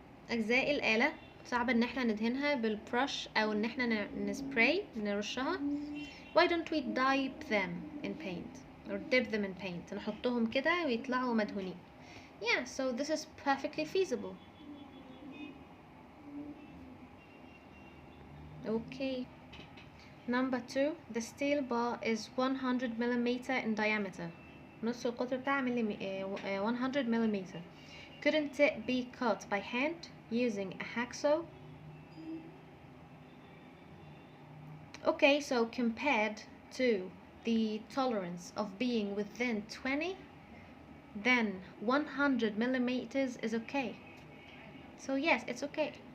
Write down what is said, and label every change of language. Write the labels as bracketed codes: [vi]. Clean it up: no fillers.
[ar] أجزاء الآلة صعب إن احنا ندهنها بالبرش أو إن احنا نسبراي نرشها. [en] Why don't we dye them in paint or dip them in paint [ar] نحطهم كده ويطلعوا مدهونين. [en] Yeah, so this is perfectly feasible. Okay. Number 2. The steel bar is 100 millimeter in diameter. [ar] نص القطر بتاعها 100 millimeter. [en] Couldn't it be cut by hand using a hacksaw? Okay, so compared to the tolerance of being within 20, then 100 millimeters is okay. So yes, it's okay.